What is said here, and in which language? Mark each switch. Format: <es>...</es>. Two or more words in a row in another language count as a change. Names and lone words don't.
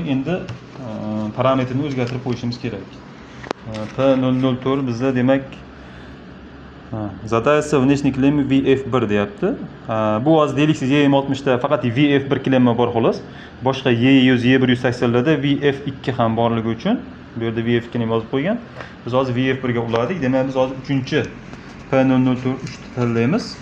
<uz>Endi parametrini o'zgartirib qo'yishimiz kerak. P004 bizda demak</uz> <ru>задается внешний клемма</ru> <uz>VF1 deyapti. Bu hozir deyliksiz Y60 da faqat VF1 klemma bor xolos. Boshqa Y100, Y180 larda VF2 ham borligi uchun bu yerda VF2 ni yozib qo'ygan. Biz hozir VF1 ga uladik. Demak biz hozir 3-chi P004 3 tanlaymiz.</uz>